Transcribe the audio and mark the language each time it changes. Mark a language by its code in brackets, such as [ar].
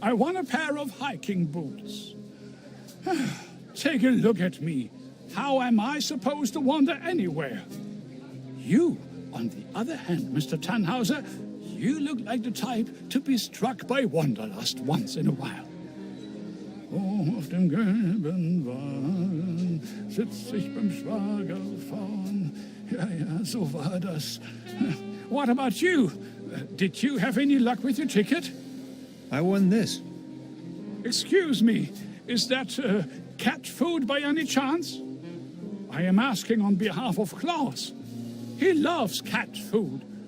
[en] I won a pair of hiking boots. Take a look at me. How am I supposed to wander anywhere? You, on the other hand, Mr. Tannhauser, you look like the type to be struck by wanderlust once in a while. [de] Oh, auf dem gelben Wagen sitz ich beim Schwager vorn. Ja, ja, so war das. [en] What about you? Did you have any luck with your ticket? I won this. Excuse me, is that cat food by any chance? I am asking on behalf of Klaus. He loves cat food.